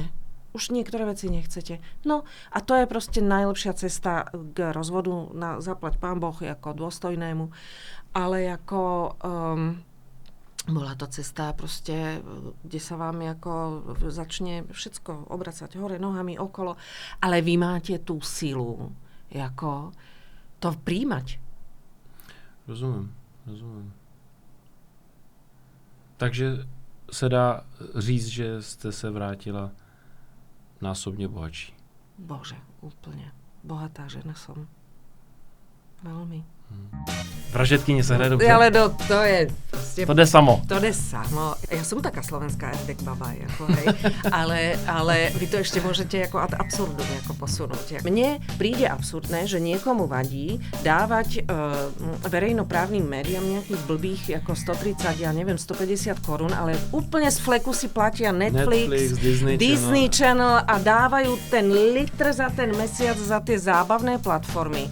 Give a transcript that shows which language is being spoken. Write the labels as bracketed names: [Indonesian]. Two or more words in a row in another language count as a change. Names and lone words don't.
[Slovak] Už niektoré veci nechcete. No a to je proste najlepšia cesta k rozvodu, zaplať Pán Boh ako dôstojnému, ale ako bola to cesta proste, kde sa vám ako začne všetko obracať hore nohami okolo, ale vy máte tú silu ako to príjmať. [Czech] Rozumím. Takže se dá říct, že jste se vrátila násobne bohatší. [Slovak] Bože, úplne. Bohatá žena som. Veľmi. [Czech] Vražetkyně se hraje dobře? Ale to je prostě... To jde samo. To jde samo. [Slovak] Ja som taká slovenská erdek baba, ako, hej. Ale vy to ešte môžete ako [Latin] ad absurdum [Slovak] ako posunúť. Mne príde absurdné, že niekomu vadí dávať verejnoprávnym médiám nejakých blbých ako 130, ja neviem, 150 korún, ale úplne z fleku si platia Netflix Disney Channel a dávajú ten litr za ten mesiac za tie zábavné platformy.